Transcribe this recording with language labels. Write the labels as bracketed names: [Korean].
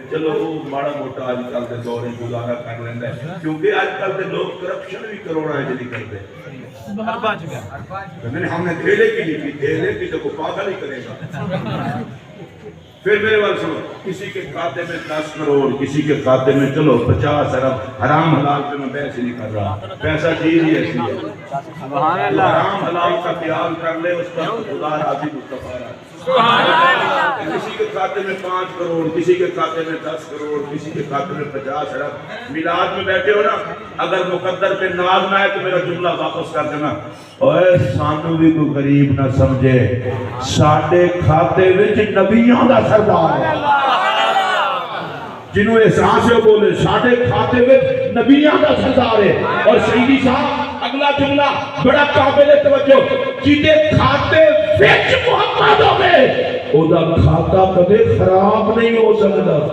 [Punjabi] چلو وہ ماڑا موٹا اج کل دے دور وچ گزارا کر لیندا ہے, کیونکہ اج کل دے لوگ کرپشن بھی کروڑاں وچ نہیں کرتے. [Urdu] ہم نے دھیلے کی نہیں کی, دھیلے کی تو کوئی پاگل ہی کرے گا. پھر میرے بات سنو, کسی کے کھاتے میں 10 کروڑ, کسی کے کھاتے میں چلو 50 ارب. حرام حلال پہ میں بحث نہیں کر رہا, پیسہ چیز ہی ایسی ہے. حرام حلال کا خیال کر لے, اس پر خدا راضی مصطفیٰ راضی. کسی کے کھاتے میں 5 کروڑ, کسی کے کھاتے میں 10 کروڑ, کسی کے کھاتے میں 50 ارب. میلاد میں بیٹھے ہو نا, اگر مقدر پہ ناز نہ آئے تو میرا جملہ واپس کر دینا. [Punjabi] اوے سانو بھی کوئی غریب نہ سمجھے, ساڈے کھاتے وچ نبیاں دا سردار ہے. جنہوں احساس ہے بولے ساڈے کھاتے وچ نبیاں دا سردار ہے. [Urdu] اور سیدی صاحب اگلا جملہ بڑا قابل توجہ, [Punjabi] جہدے کھاتے وچ محمد ہوے او دا کھاتا کدے خراب نہیں ہو سکتا.